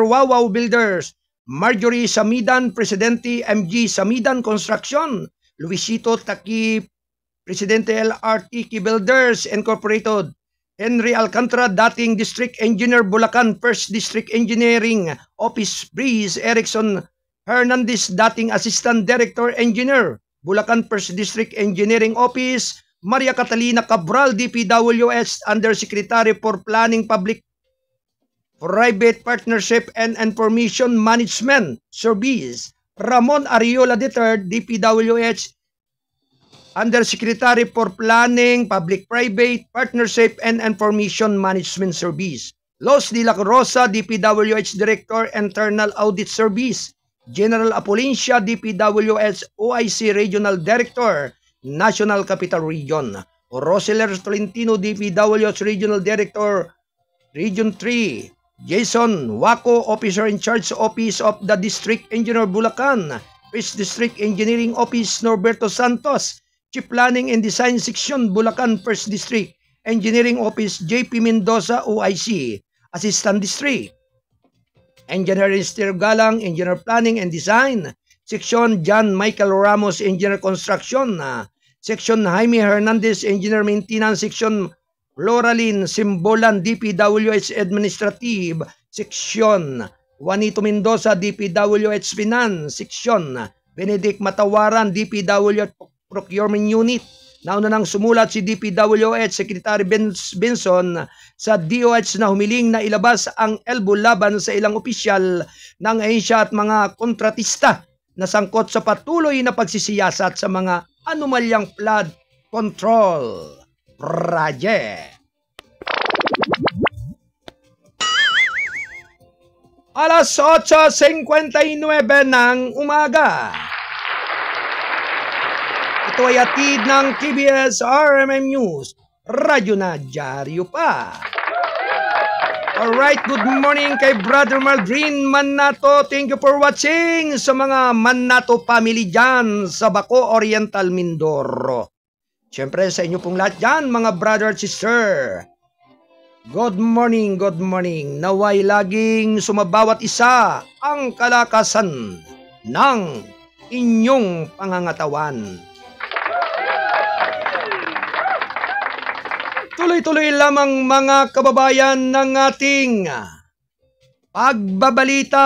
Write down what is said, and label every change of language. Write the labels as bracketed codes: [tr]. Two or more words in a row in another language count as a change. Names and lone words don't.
[en] Wawaw Builders, Marjorie Samidan, Presidente MG Samidan Construction, Luisito Taki, Presidente LRT Key Builders Incorporated, Henry Alcantara, dating District Engineer Bulacan, First District Engineering Office Breeze Erickson Hernandez, dating Assistant Director Engineer Bulacan First District Engineering Office, Maria Catalina Cabral, DPWH Undersecretary for Planning, Public Private Partnership and Information Management Service, Ramon Ariola III, DPWH Undersecretary for Planning, Public Private Partnership and Information Management Service, Los de la Rosa, DPWH Director Internal Audit Service, General Apolencia, DPWH OIC Regional Director, National Capital Region, Roseler Tolentino, DPWH Regional Director, Region 3, Jason Waco, Officer in Charge Office of the District Engineer Bulacan, First District Engineering Office Norberto Santos, Chief Planning and Design Section Bulacan First District Engineering Office JP Mendoza OIC, Assistant District Engineer Esther Galang, Engineer Planning and Design Section John Michael Ramos, Engineer Construction Section Jaime Hernandez, Engineer Maintenance Section Loraline Simbolan, DPWH Administrative Section Juanito Mendoza, DPWH Finance Section Benedict Matawaran, DPWH Procurement Unit. [tl] Nauna nang sumulat si DPWH Secretary Benson sa DOH na humiling na ilabas ang elbow laban sa ilang opisyal ng ahensya at mga kontratista na sangkot sa patuloy na pagsisiyasat sa mga anomalyang [en] flood control project. [tl] Alas 8:59 ng umaga. Ito ay atid ng TBS RMM News, radyo na dyaryo pa. [en] Alright, good morning kay Brother Maldrin Mannato. Thank you for watching [tl] sa mga [en] Mannato family [tl] dyan sa [en] Baco Oriental, Mindoro. [tl] Siyempre sa inyo pong lahat dyan, mga brother at sister. [en] Good morning, good morning. [tl] Naway laging sumabawat isa ang kalakasan ng inyong pangangatawan. Tuloy-tuloy lamang mga kababayan ng ating pagbabalita.